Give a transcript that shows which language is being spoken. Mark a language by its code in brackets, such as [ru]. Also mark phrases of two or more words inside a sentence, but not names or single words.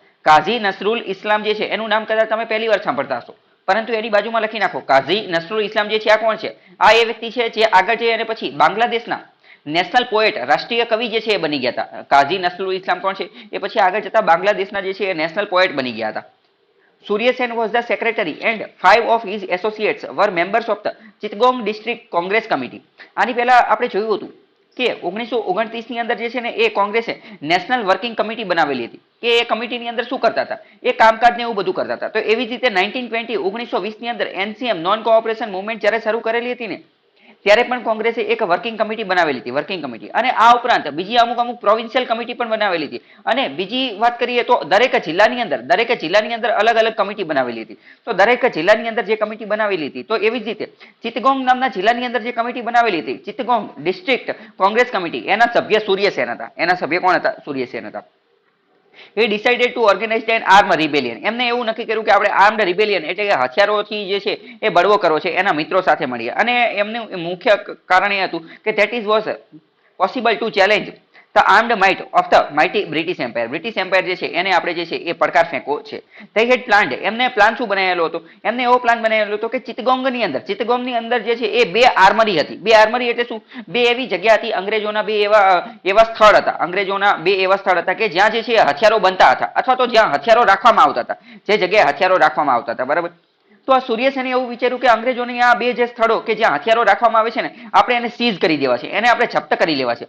[gu] કાઝી નસરુલ ઇસ્લામ જે છે એનું નામ કદાચ તમે પહેલી વાર સાંભળતા હશો પરંતુ એની બાજુમાં લખી નાખો કાઝી નસરુલ ઇસ્લામ જે છે આ કોણ છે? આ એ વ્યક્તિ છે જે આગળ જઈ અને પછી બાંગ્લાદેશના [en] national poet [gu] રાષ્ટ્રીય કવિ જે છે એ બની ગયા હતા. કાઝી નસરુલ ઇસ્લામ કોણ છે? એ પછી આગળ જતા બાંગ્લાદેશના જે છે એ [en] national poet [gu] બની ગયા હતા. [en] Suryasen was the secretary and 5 of his associates were members of the Chittagong District Congress Committee. [gu] આની પહેલા આપણે જોયું હતું કે 1929 ની અંદર જે છે ને એ કોંગ્રેસે [en] national working committee [gu] બનાવેલી હતી કે એ કમિટીની અંદર શું કરતા હતા એ કામકાજ ને એવું બધું કરતા હતા. તો એવી જ રીતે 1920 ની અંદર [en] NCM non cooperation movement [gu] જ્યારે શરૂ કરેલી હતી ને ત્યારે પણ કોંગ્રેસે એક [en] working committee [gu] બનાવેલી હતી [en] working committee. [gu] અને આ ઉપરાંત બીજી અમુક [en] provincial committee [gu] પણ બનાવેલી હતી. અને બીજી વાત કરીએ તો દરેક જિલ્લાની અંદર અલગ અલગ કમિટી બનાવેલી હતી. તો દરેક જિલ્લાની અંદર જે કમિટી બનાવેલી હતી તો એવી જ રીતે ચિત્તગોંગ નામના જિલ્લાની અંદર જે કમિટી બનાવેલી હતી ચિત્તગોંગ ડિસ્ટ્રિક્ટ કોંગ્રેસ કમિટી એના સભ્ય સૂર્યસેન હતા. એના સભ્ય કોણ હતા? સૂર્યસેન હતા. [en] He decided to organize an armed rebellion. [gu] એમને એવું નક્કી કર્યું કે આપણે [en] armed rebellion [gu] એટલે કે હથિયારોથી જે છે એ બળવો કરવો છે એના મિત્રો સાથે મળીએ. અને એમનું મુખ્ય કારણ એ હતું કે [en] that is was possible to challenge the armed might of the mighty British Empire. [gu] બ્રિટિશ એમ્પાયર જે છે એને આપણે જે છે એ પડકાર ફેંકવો છે. [en] They had planned. [gu] એમને પ્લાન શું બનાવેલો હતો? એમને એવો પ્લાન બનાવેલો હતો કે ચિત્તગોંગની અંદર જે છે એ બે આર્મરી હતી. બે આર્મરી એટલે શું? બે એવી જગ્યા હતી અંગ્રેજોના બે એવા સ્થળ હતા. અંગ્રેજોના બે એવા સ્થળ હતા કે જ્યાં જે છે હથિયારો બનતા હતા અથવા તો જ્યાં હથિયારો રાખવામાં આવતા હતા. જે જગ્યાએ હથિયારો રાખવામાં આવતા હતા બરાબર. તો આ સૂર્યસેને એવું વિચાર્યું કે અંગ્રેજોની આ બે જે સ્થળો કે જ્યાં હથિયારો રાખવામાં આવે છે ને આપણે એને સીઝ કરી દેવા છે, એને આપણે જપ્ત કરી લેવા છે.